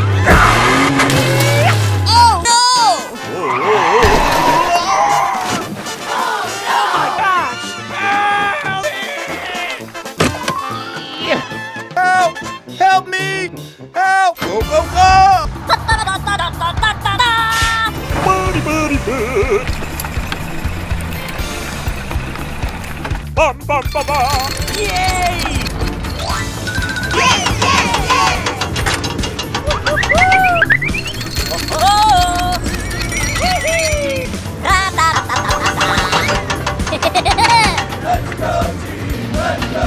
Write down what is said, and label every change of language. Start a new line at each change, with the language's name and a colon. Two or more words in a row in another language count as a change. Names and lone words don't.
English: Oh no! Help! Help me! Help! Go, go, go! Buddy, buddy, bud! Bum, bum, bum, bum! Yay! Let's go, team! Let's go!